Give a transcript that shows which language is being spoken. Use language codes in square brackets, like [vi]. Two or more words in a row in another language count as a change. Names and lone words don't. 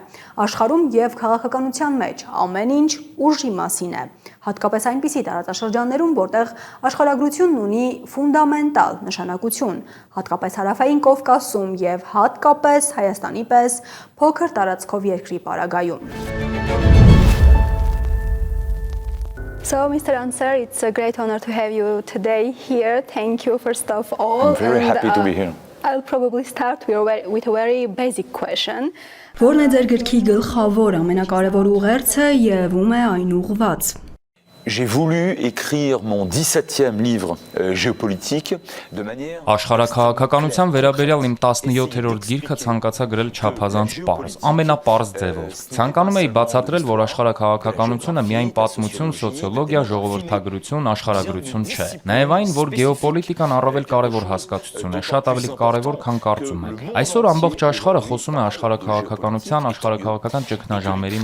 [hy] աշխարհում եւ քաղաքականության մեջ ամեն ինչ ուժի մասին է, հատկապես այնպիսի տարածաշրջաններում, որտեղ աշխարհագրությունն ունի ֆունդամենտալ նշանակություն, հատկապես Հարավային Կովկասում եւ հատկապես Հայաստանի պես փոքր տարածքով երկրի պարագայում։ [en] So, Mr. Ansel, it's a great honor to have you today here. Thank you first of all. I'm very happy to be here. I'll probably start with a very basic question. [hy] Որն է ձեր գրքի գլխավոր ամենակարևոր ուղերձը եւ ում է այն ուղղված։ [fr] J'ai voulu écrire mon 17e livre géopolitique de manière [hy] Աշխարհաքաղաքականության վերաբերյալ իմ 17-րդ գիրքը ցանկացա գրել չափազանց պարզ, ամենապարզ ձևով։ Ցանկանում էի բացատրել, որ աշխարհաքաղաքականությունը միայն պատմություն, սոցիոլոգիա, ժողովրդագրություն, աշխարհագրություն չէ։ Նաև այն, որ գեոպոլիտիկան առավել կարևոր հասկացություն է, շատ ավելի կարևոր, քան կարծում եք։ Այսօր ամբողջ աշխարհը խոսում է աշխարհաքաղաքականության, աշխարհաքաղաքական ճգնաժամերի